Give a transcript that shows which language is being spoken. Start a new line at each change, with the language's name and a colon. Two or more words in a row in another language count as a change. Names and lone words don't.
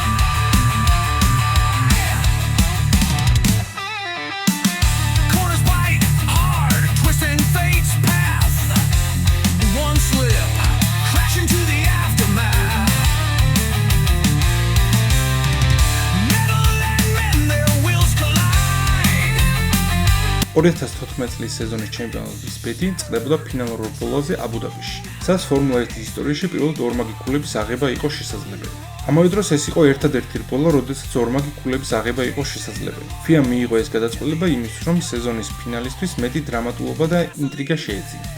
English: Corners bite hard, twisting fate's path. One slip, crash into the aftermath. Metal and men, their wheels collide.
Georgian: 2014 წლის სეზონის ჩემპიონატის ბედი წყდებოდა ფინალურ რბოლაზე აბუ-დაბიში, სადაც ფორმულა 1 ისტორიაში პირველად ორმაგი ქულების აღება იყო შესაძლებელი. ამავე დროს ეს იყო ერთადერთი რბოლა, როდესაც ორმაგი ქულების აღება იყო შესაძლებელი. FIA მიიღო ეს გადაწყვეტილება იმისთვის, რომ სეზონის ფინალისთვის მეტი დრამატულობა და ინტრიგა შეეძინათ.